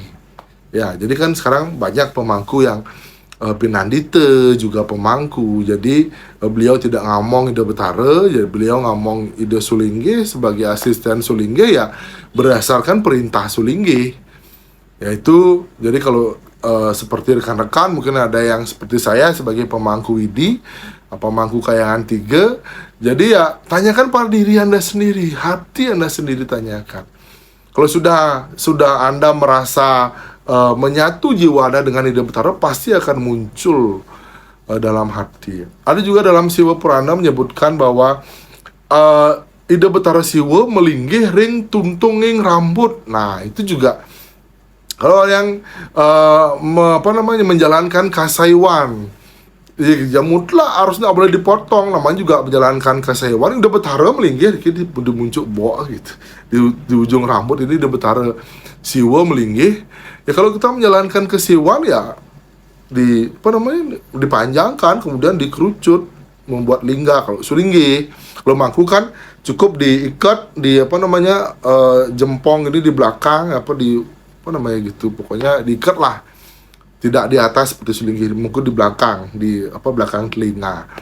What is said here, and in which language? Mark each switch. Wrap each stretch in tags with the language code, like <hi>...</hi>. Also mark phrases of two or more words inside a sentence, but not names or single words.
<id>Ya, jadi kan sekarang banyak pemangku yang Pinandita juga pemangku. Jadi beliau tidak ngomong Ide Betara, jadi beliau ngomong Ide Sulingge sebagai asisten Sulingge ya berdasarkan perintah Sulingge. Yaitu, jadi kalau seperti rekan-rekan mungkin ada yang seperti saya sebagai pemangku widi, pemangku kayangan 3. Jadi ya tanyakan pada diri Anda sendiri, hati Anda sendiri tanyakan. Kalau sudah Anda merasa menyatu jiwa Anda dengan Ide Betara, pasti akan muncul dalam hati. Ada juga dalam Siwa Purana menyebutkan bahwa Ide Betara Siwa</id> <ban>melinggih ring tuntunging rambut.</ban> <id>Nah itu juga kalau yang menjalankan kasaiwan, ya mutlak harusnya nggak boleh dipotong. Namanya juga menjalankan kasaiwan. Ide Betara melinggih di muncul boa gitu di ujung rambut. Ini Ide Betara Siwa melinggih. Ya kalau kita menjalankan kesiwan ya dipanjangkan kemudian dikerucut membuat lingga. Kalau sulinggi, kalau mangku kan cukup diikat di jempong ini di belakang, gitu, pokoknya diikat lah, tidak di atas seperti sulinggi, mungkin di belakang, di belakang telinga.</id>